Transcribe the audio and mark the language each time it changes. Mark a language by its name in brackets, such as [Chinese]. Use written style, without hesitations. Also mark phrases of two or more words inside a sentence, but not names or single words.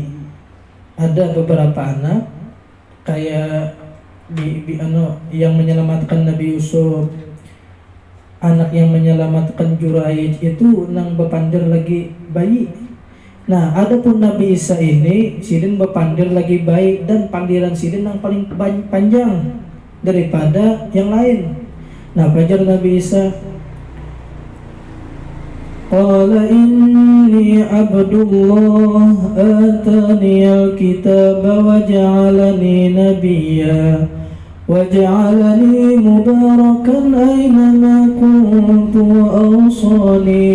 [Banjar] Ada beberapa anak kayak yang menyelamatkan Nabi Yusuf, anak yang menyelamatkan Juraij itu nang bepandir lagi bayi. Nah, adapun Nabi Isa ini sidin bepandir lagi bayi, dan pandiran sidin yang paling panjang daripada yang lain. [Arabic] Nah, belajar Nabi Isa, قال إني عبد الله آتاني الكتاب وجعلني نبيا وجعلني مباركا أينما كنت وأوصاني